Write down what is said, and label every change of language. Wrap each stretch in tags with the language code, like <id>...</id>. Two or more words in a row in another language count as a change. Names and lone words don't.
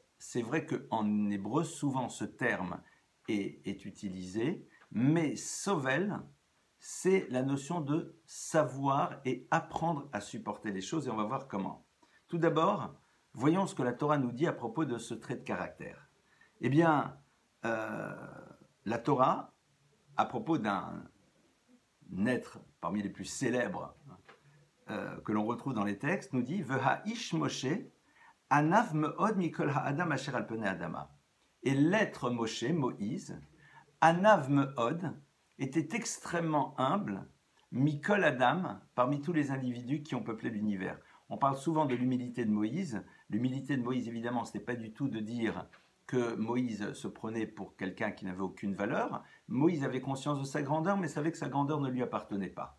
<fr>C'est vrai qu'en hébreu, souvent ce terme est utilisé, mais sovel, c'est la notion de savoir et apprendre à supporter les choses, et on va voir comment. Tout d'abord, voyons ce que la Torah nous dit à propos de ce trait de caractère. Eh bien, la Torah, à propos d'un être parmi les plus célèbres que l'on retrouve dans les textes, nous dit «</fr> <he>והאיש משה ענו מאד מכל האדם אשר על פני האדמה</he> <fr>» Et l'être Moshe, Moïse,</fr> <he>ענו מאד,</he> <fr>était extrêmement humble,</fr> <he>מכל אדם,</he> <fr>parmi tous les individus qui ont peuplé l'univers. On parle souvent de l'humilité de Moïse. L'humilité de Moïse, évidemment, ce n'est pas du tout de dire que Moïse se prenait pour quelqu'un qui n'avait aucune valeur. Moïse avait conscience de sa grandeur, mais savait que sa grandeur ne lui appartenait pas.</fr>